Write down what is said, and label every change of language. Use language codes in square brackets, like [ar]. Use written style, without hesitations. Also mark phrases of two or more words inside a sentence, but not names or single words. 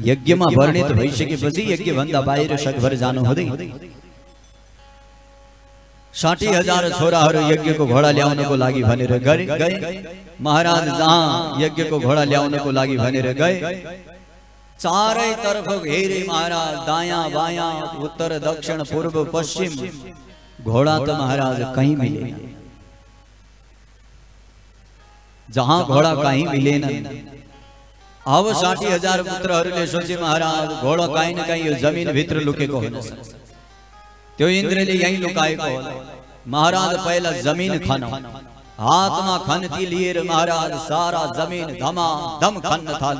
[ne] यज्ञमा वर्णित भइसकेपछि यज्ञ भन्दा बाहिर सकभर जानु हुँदैन। 60,000 छोराहरू यज्ञको घोडा ल्याउनको लागि भनेर गए। महाराज जहाँ यज्ञको घोडा ल्याउनको लागि भनेर गए, चारै तरफ घेरे महाराज, दायां बायां उत्तर दक्षिण पूर्व पश्चिम, [hi] घोड़ा तो महाराज कहीं मिले नहीं। जहां घोड़ा कहीं मिले नहीं, [ne] अब 60,000 पुत्रहरूले सोचे महाराज घोडा काहीँ न काहीँ यो जमिन भित्र लुकेको हुन सक्छ। त्यो इन्द्रले यही लुकाएको होला। महाराज पहिला जमिन खन, हातमा खन्ती लिएर महाराज सारा जमिन धमाधम खन्न थाले।